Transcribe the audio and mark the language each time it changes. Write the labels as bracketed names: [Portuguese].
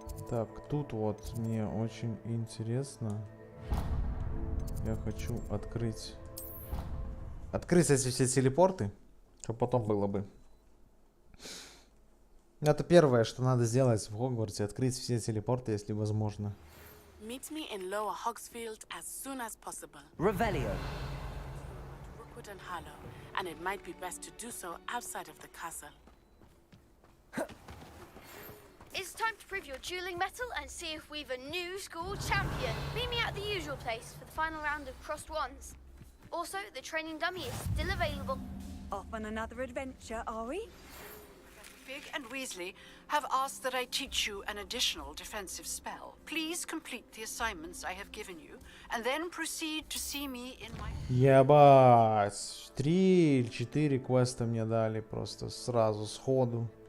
[Russian] Так, тут вот мне очень интересно. Я хочу открыть... Открыть эти все телепорты. Что потом было бы. Это первое, что надо сделать в Хогвартсе. Открыть все телепорты, если возможно. [English] Meet me in Lower Hogsfield as soon as possible. Revelio. Rookwood and Harlow, and it might be best to do so outside of the castle. It's time to prove your dueling mettle and see if we've a new school champion. Meet me at the usual place for the final round of crossed wands. Also, the training dummy is still available. Off on another adventure, are we? Fig and Weasley have asked that I teach you an additional defensive spell. Please complete the assignments I have given you, and then proceed to see me in my... [Russian] Ебать. 3 или 4 квеста мне дали просто сразу, сходу.